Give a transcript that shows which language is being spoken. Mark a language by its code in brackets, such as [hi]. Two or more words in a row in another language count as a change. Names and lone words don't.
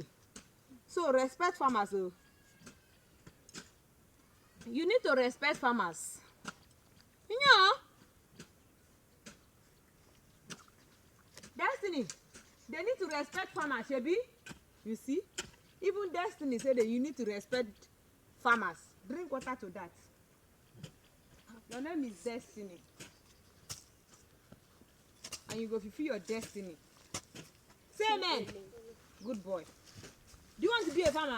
[en] So respect farmers. Oh. You need to respect farmers. You know, Destiny, they need to respect farmers, Shebi. You see, even Destiny said that you need to respect farmers. Drink water to that. Your name is Destiny, and you go fulfill your destiny. Say amen. Good boy. Do you want to be a farmer?